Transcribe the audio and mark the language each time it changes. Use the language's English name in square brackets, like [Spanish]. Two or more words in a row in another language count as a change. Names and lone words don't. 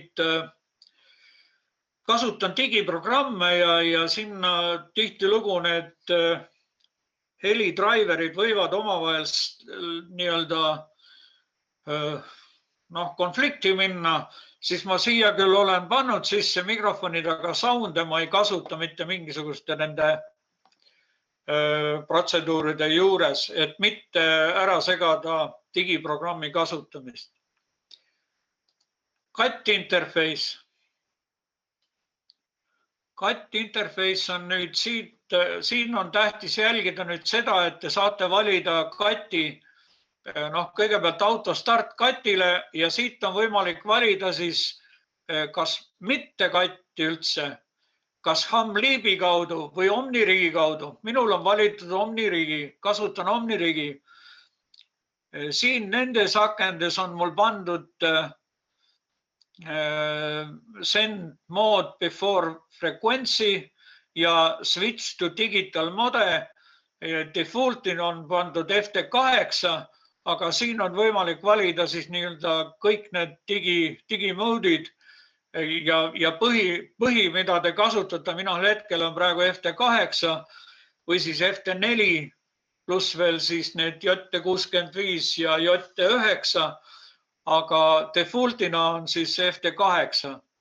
[Estonian] kasutan digiprogramme ja sinna tihtilugu need helidriverid võivad omavahel nii-öelda konflikti minna, siis ma siia küll olen pannud sisse mikrofonid, aga sound'e ma ei kasuta mitte mingisuguste nende protseduuride juures, et mitte ära segada digiprogrammi kasutamist. [English] CAT interface. CAT interface [Estonian] on nüüd siin on tähtis jälgida nüüd seda, et te saate valida CAT-i, kõigepealt autostart CAT-ile ja siit on võimalik valida siis kas mitte CAT-i üldse, kas Hamlibi kaudu või Omnirigi kaudu. Minul on valitud Omnirigi, kasutan Omnirigi. Siin nendes akendes on mul pandud [English] send mode before frequency [Estonian] ja [English] switch to digital mode. [Estonian] Defaultin on pandud FT8, aga siin on võimalik valida siis nii-öelda kõik need digimoodid ja põhi, mida te kasutate, minul hetkel on praegu FT8 või siis FT4 pluss veel siis need JT65 ja JT9, aga defaultina on siis FT8.